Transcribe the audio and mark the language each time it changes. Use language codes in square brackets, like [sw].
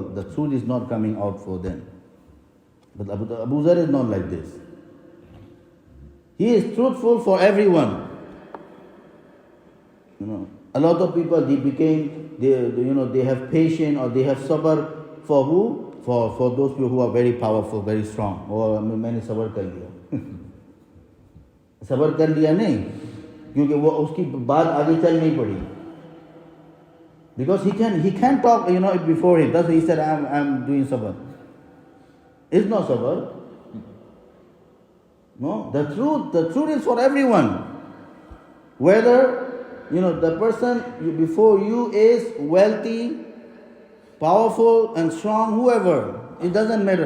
[en] The truth is not coming out for them. But Abuzar is not like this. He is truthful for everyone. A lot of people, they have patience or they have sabr for who? For those people who are very powerful, very strong. [hi] Or मैंने सबर कर लिया. सबर कर लिया नहीं, क्योंकि वो उसकी बात आगे चल नहीं पड़ी. [en] Because he can talk, before him. That's why he said, I'm doing sabr. It's not sabr. No, the truth is for everyone. Whether the person before you is wealthy, powerful and strong, whoever, it doesn't matter.